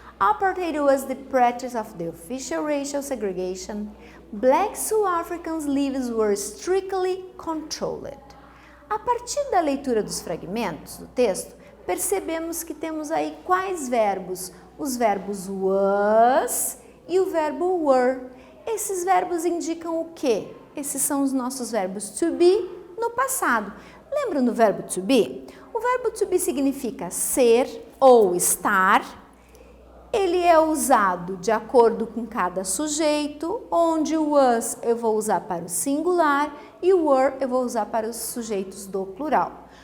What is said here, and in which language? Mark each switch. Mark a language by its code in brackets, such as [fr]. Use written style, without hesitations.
[en] Apartheid was the practice of the official racial segregation. Black South Africans' lives were strictly controlled. [pt] A partir da leitura dos fragmentos do texto, percebemos que temos aí quais verbos? Os verbos was e o verbo were. Esses verbos indicam o quê? Esses são os nossos verbos to be no passado. Lembram do verbo to be? O verbo to be significa ser ou estar. Ele é usado de acordo com cada sujeito, onde o was eu vou usar para o singular e o were eu vou usar para os sujeitos do plural.